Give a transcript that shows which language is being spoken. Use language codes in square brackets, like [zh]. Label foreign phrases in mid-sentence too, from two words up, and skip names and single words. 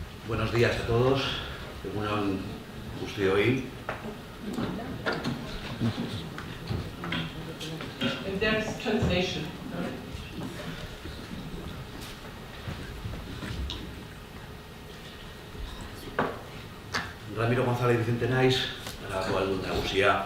[es] Buenos días a todos. [eu] Egunon guztioi. [en] And there's translation. [eu] Ramiro González Vicente naiz, Arabako Aldun Nagusia.